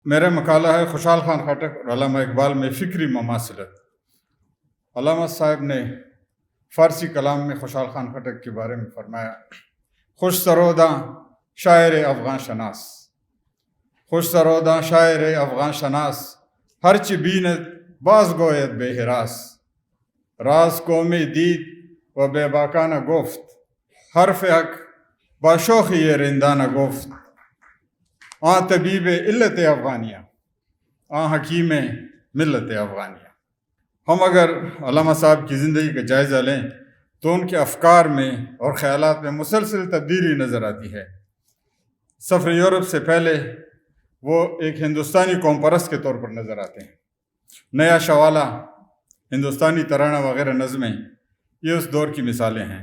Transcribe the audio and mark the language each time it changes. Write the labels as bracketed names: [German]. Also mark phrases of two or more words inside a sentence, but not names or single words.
[Urdu] میرا مقالہ ہے خوشحال خان خٹک اور علامہ اقبال میں فکری مماثلت۔ علامہ صاحب نے فارسی کلام میں خوشحال خان خٹک کے بارے میں فرمایا: [Persian] خوش سروداں شاعر افغان شناس، خوش سروداں شاعر افغان شناس، ہرچ بیند باز گوید بے ہراس، راز قومی دید و بے باکانہ گفت، حرف حق باشوخی یہ رندانہ گفت، آن طبیب علت افغانیہ، آن حکیم ملت افغانیہ۔ [Urdu] ہم اگر علامہ صاحب کی زندگی کا جائزہ لیں تو ان کے افکار میں اور خیالات میں مسلسل تبدیلی نظر آتی ہے۔ سفر یورپ سے پہلے وہ ایک ہندوستانی قوم پرست کے طور پر نظر آتے ہیں۔ نیا شوالا، ہندوستانی ترانہ وغیرہ نظمیں یہ اس دور کی مثالیں ہیں۔